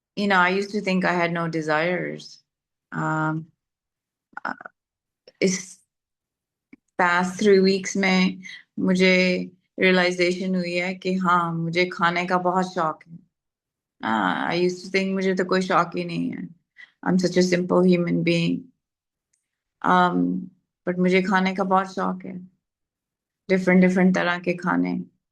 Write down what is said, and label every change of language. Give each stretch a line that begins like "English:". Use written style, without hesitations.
English: I used to think I had no desires.
Hindi: इस
English: past 3 weeks
Hindi: में मुझे realization हुई है कि हाँ मुझे खाने का बहुत शौक है.
English: I used to think
Hindi: मुझे तो कोई शौक ही नहीं है.
English: I'm such a simple human being. But
Hindi: मुझे खाने का बहुत शौक है. different तरह के खाने.